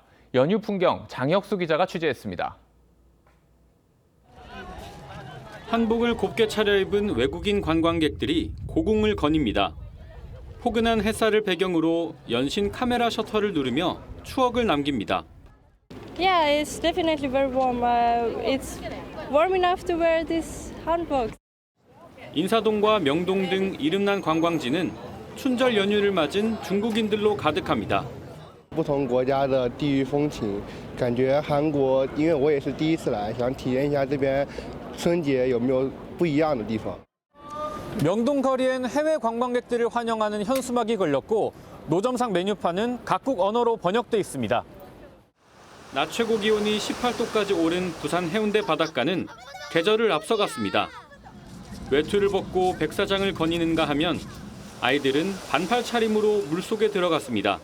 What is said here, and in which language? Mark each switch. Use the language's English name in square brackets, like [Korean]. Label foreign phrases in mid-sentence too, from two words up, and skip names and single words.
[Korean] 연휴 풍경 장혁수 기자가 취재했습니다. 한복을 곱게 차려입은 외국인 관광객들이 고궁을 거닙니다. 포근한 햇살을 배경으로 연신 카메라 셔터를 누르며 추억을 남깁니다. [English] Yeah, it's definitely very warm. It's warm enough to wear this hanbok. [Korean] 인사동과 명동 등 이름난 관광지는 춘절 연휴를 맞은 중국인들로 가득합니다. [Chinese] 不同国家的地域风情，感觉韩国，因为我也是第一次来，想体验一下这边春节有没有不一样的地方。 [Korean] 명동 거리엔 해외 관광객들을 환영하는 현수막이 걸렸고 노점상 메뉴판은 각국 언어로 번역돼 있습니다. 낮 최고 기온이 18도까지 오른 부산 해운대 바닷가는 계절을 앞서갔습니다. 외투를 벗고 백사장을 거니는가 하면 아이들은 반팔 차림으로 물속에 들어갔습니다.